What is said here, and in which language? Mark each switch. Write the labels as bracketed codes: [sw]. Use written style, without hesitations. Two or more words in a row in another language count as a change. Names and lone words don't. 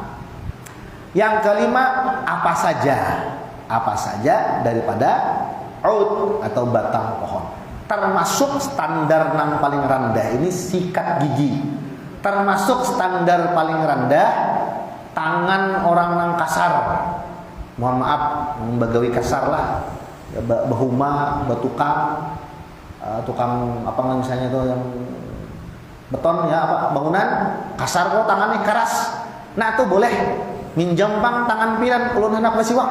[id] Yang kelima, apa saja daripada ud atau batang pohon. Termasuk standar yang paling rendah ini sikat gigi. Termasuk standar paling rendah tangan orang nang kasar. [bjn] Mohon maaf, bagawi kasar lah. Bahuma, batukang, [id] tukang apa misalnya tuh yang beton ya apa bangunan kasar kok tangannya keras. Nah, itu boleh minjam bang tangan [bjn] piran ulun [id] hendak basiwak.